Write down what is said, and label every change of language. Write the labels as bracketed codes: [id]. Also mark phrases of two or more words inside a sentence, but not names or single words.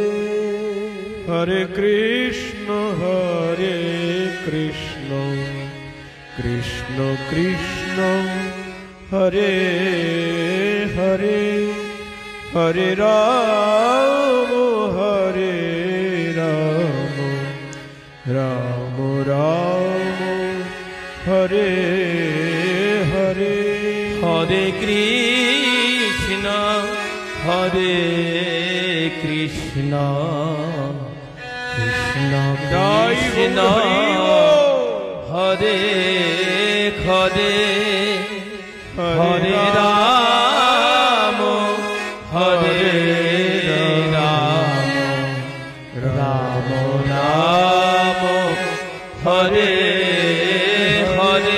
[sa] হরে কৃষ্ণ কৃষ্ণ কৃষ্ণ হরে হরে হরে রাম রাম রাম হরে হরে হরে কৃষ্ণ হরে কৃষ্ণ কৃষ্ণ জয় কৃষ্ণ [bn] গুরু হরি বল। [sa] হরে হরে হরে হরে রাম হরে রাম রাম রাম হরে হরে